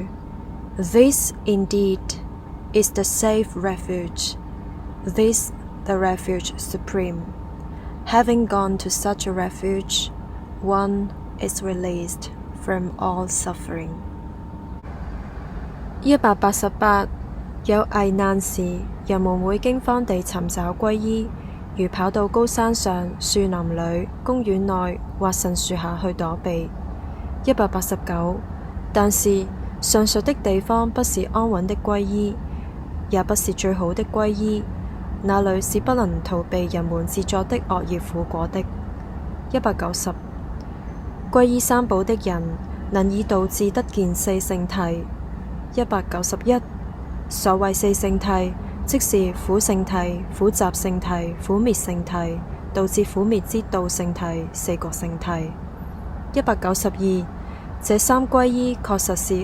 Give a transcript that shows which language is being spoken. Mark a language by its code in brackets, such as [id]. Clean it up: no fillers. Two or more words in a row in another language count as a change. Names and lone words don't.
[en] This indeed is the safe refuge, this the refuge supreme. Having gone to such a refuge, one is released from all suffering. [zh] 188 有危難時，人們會驚慌地尋找歸依，如跑到高山上、樹林裏、公園內或神樹下去躲避。189但是上述的地方不是安穩的歸依，也不是最好的歸依，那裏是不能逃避人們自作的惡業苦果的。190歸依三寶的人能以道智得見四聖諦。191所謂四聖諦，即是苦聖諦、苦集聖諦、苦滅聖諦、導致苦滅之道聖諦、四覺聖諦。192這三歸依確實是